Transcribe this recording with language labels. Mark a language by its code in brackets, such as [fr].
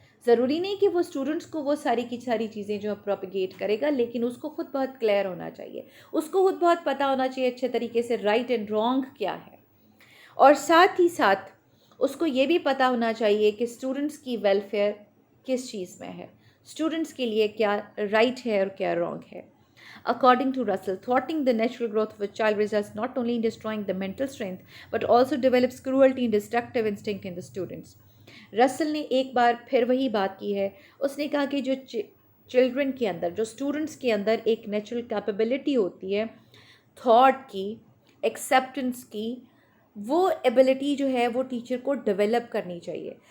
[ur] ضروری نہیں کہ وہ اسٹوڈنٹس کو وہ ساری کی ساری چیزیں جو پروپیگیٹ کرے گا، لیکن اس کو خود بہت کلیئر ہونا چاہیے، اس کو خود بہت پتہ ہونا چاہیے اچھے طریقے سے رائٹ اینڈ رانگ کیا ہے. اور ساتھ ہی ساتھ اس کو یہ بھی پتہ ہونا چاہیے کہ اسٹوڈنٹس کی ویلفیئر کس چیز میں ہے، اسٹوڈنٹس کے لیے کیا رائٹ ہے اور کیا رانگ ہے. [en] According to Russell, thwarting the natural growth of a child results not only in destroying the mental strength, but also develops cruelty and destructive instinct in the students. [ur] رسل نے ایک بار پھر وہی بات کی ہے. اس نے کہا کہ جو چلڈرن کے اندر، جو اسٹوڈنٹس کے اندر ایک نیچرل کیپیبلٹی ہوتی ہے تھاٹ کی، ایکسیپٹنس کی، وہ ایبلٹی جو ہے وہ ٹیچر کو ڈیولپ کرنی چاہیے.